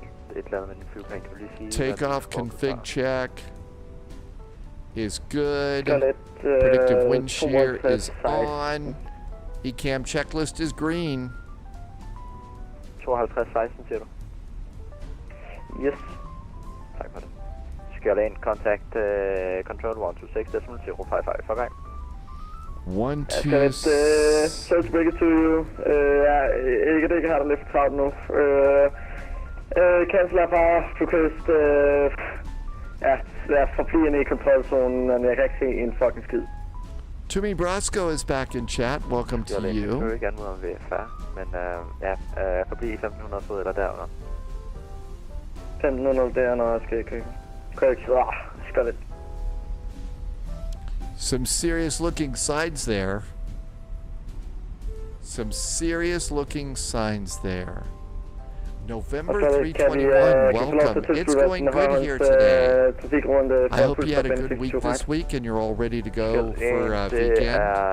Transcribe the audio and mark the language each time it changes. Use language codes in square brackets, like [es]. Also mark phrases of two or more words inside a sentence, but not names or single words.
[en] Takeoff config check is good. Predictive wind shear is on. ECAM checklist is green. [da] 5216 siger du? Yes. Tak for det. Skal jeg ind [en] contact control [da] 126.055 for gang. 126. [en] Search breaker to you. [da] EDDH har der lidt for travlt nu. [en] Cancel power, request. [da] Jeg er for Flyin i kontrolzonen, men jeg kan ikke se en fucking skid. [en] Tumi Brasco is back in chat. Welcome to you. [da] Jeg vil gerne mod om VFR, men forbi 1500 fod eller derunder. 1500 derunder, skal jeg ikke. Skal lidt. [en] Some serious looking signs there. Some serious looking signs there. November 321, welcome. It's going good here today. I hope you had a good week this week and you're all ready to go for weekend.